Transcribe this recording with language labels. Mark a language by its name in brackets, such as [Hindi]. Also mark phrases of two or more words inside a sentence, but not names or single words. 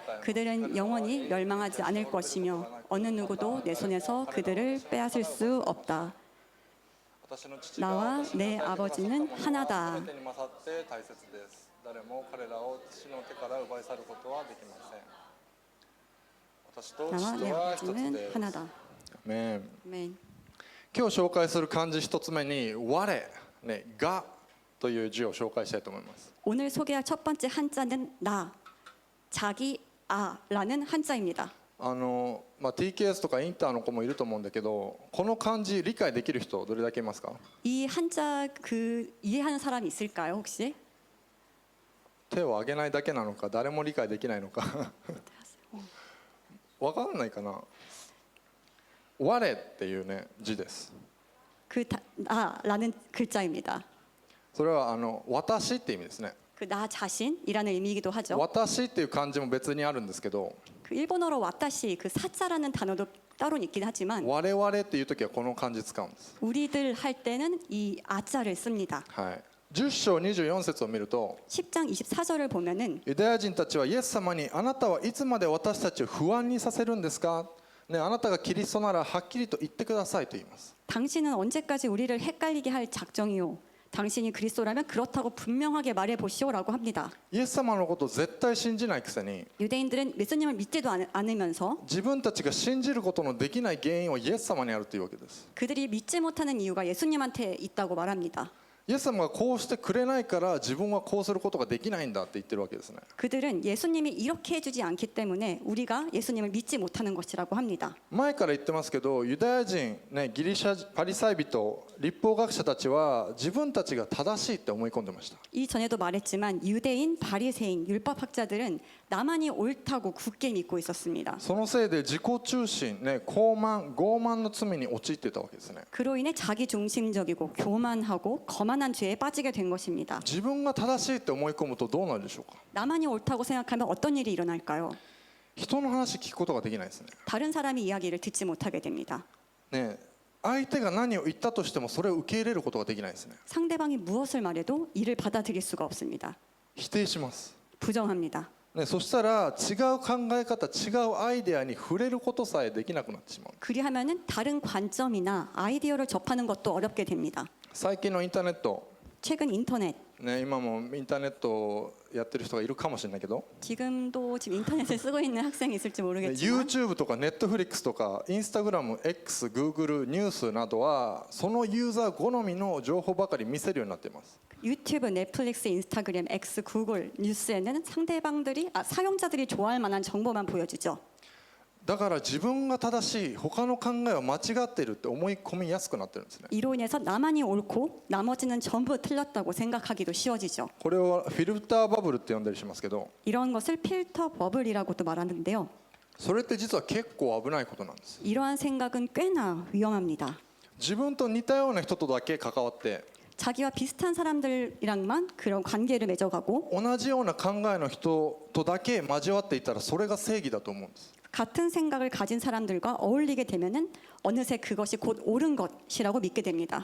[Korean] 그들은 영원히 멸망하지 않을 것이며 어느 누구도 내 손에서 그들을 빼앗을 수 없다. 나와 내 아버지는 하나다. 나와 내 아버지는 하나다. 아멘. 아멘. [Japanese] 今日紹介する漢字一つ目に我、ね、がという字を紹介したいと思います。 [Korean] 오늘 소개할 첫 번째 한자는 나, 자기, 아라는 한자입니다. [Japanese] TKS とかインターの子もいると思うんだけど、この漢字理解できる人どれだけいますか？ [Korean] 이 한자 이해하는 사람이 있을까요 혹시? [Japanese] 手を挙げないだけなのか、誰も理解できないのか。わかんないかな。我っていうね字です。 [Korean] 나라는 글자입니다. [Japanese] それは私って意味ですね。 [Korean] 나 자신이라는 의미이기도 하죠. [Japanese] 私っていう漢字も別にあるんですけど、 [Korean] 일본어로 와타시 사자라는 단어도 따로 있긴 하지만 [Japanese] 我々っていう時はこの漢字使うんです。 [Korean] 우리들 할 때는 이 아자를 씁니다. [Japanese] はい。10章24節を見ると、 [Korean] 10장 24절을 보면은 [Japanese] ユダヤ人たちはイエス様に、あなたはいつまで私たちを不安にさせるんですか、ね、あなたがキリストならはっきりと言ってくださいと言います。 [Korean] 당신은 언제까지 우리를 헷갈리게 할 작정이요? 당신이 그리스도라면 그렇다고 분명하게 말해 보시오라고 합니다. [Japanese] イエス様のことを絶対信じないくせに、 [Korean] 유대인들은 예수님을 믿지도 않으면서 [Japanese] 自分たちが信じることのできない原因をイエス様にあるというわけです。 [Korean] 그들이 믿지 못하는 이유가 예수님한테 있다고 말합니다. [Japanese] イエス様がこうしてくれないから自分はこうすることができないんだって言ってるわけですね。 [Korean] 그들은 예수님이 이렇게 해주지 않기 때문에 우리가 예수님을 믿지 못하는 것이라고 합니다. [Japanese] 前から言ってますけど、ユダヤ人、ね、ギリシャパリサイ人、律法学者たちは自分たちが正しいって思い込んでました。 [Korean] 이전에도 말했지만 유대인, 바리새인, 율법학자들은 나만이 옳다고 굳게 믿고 있었습니다. [Japanese] そのせいで自己中心、ね、傲慢の罪に陥っていたわけですね。 [Korean] 그로 인해 자기중심적이고 교만하고 거만한 죄에 빠지게 된 것입니다. [Japanese] 自分が正しいって思い込むとどうなるでしょうか。 [Korean] 나만이 옳다고 생각하면 어떤 일이 일어날까요? [Japanese] 人の話聞くことができないですね。 [Korean] 다른 사람의 이야기를 듣지 못하게 됩니다. [Japanese] ね、相手が何を言ったとしてもそれを受け入れることができないですね。 [Korean] 상대방이 무엇을 말해도 이를 받아들일 수가 없습니다. [Japanese] 否定します。 [Korean] 부정합니다. [Japanese] ね、そしたら違う考え方、違うアイデアに触れることさえできなくなってしまう。 [Korean] 그리하면은 다른 관점이나 아이디어를 접하는 것도 어렵게 됩니다. [Japanese] 最近のインターネット、 [Korean] 최근 인터넷, [Japanese] ね、今もインターネットをやってる人がいるかもしれないけど、 [Korean] 지금 인터넷을 쓰고 있는 학생이 있을지 ね 모르겠지만 [Japanese] YouTube とか Netflix とか Instagram、X、Google、ニュースなどはそのユーザー好みの情報ばかり見せるようになっています。 [Korean] 유튜브, 넷플릭스, 인스타그램, X, 구글, 뉴스에는 사용자들이 좋아할 만한 정보만 보여주죠. [Japanese] だから自分が正しい、他の考えは間違っているって思い込みやすくなってるんですね。 [Korean] 이로 인해서 나만이 옳고 나머지는 전부 틀렸다고 생각하기도 쉬워지죠. [Japanese] これをフィルターバブルって呼んだりしますけど、 [Korean] 이런 것을 필터 버블이라고도 말하는데요. [Japanese] それって実は結構危ないことなんです。 [Korean] 이러한 생각은 꽤나 위험합니다. [Japanese] 自分と似たような人とだけ関わって、 [Korean] 자기와 비슷한 사람들이랑만 그런 관계를 맺어가고 [Japanese] 同じような考えの人とだけ交わっていたらそれが正義だと思うんです。 [Korean] 같은 생각을 가진 사람들과 어울리게 되면은 어느새 그것이 곧 옳은 것이라고 믿게 됩니다.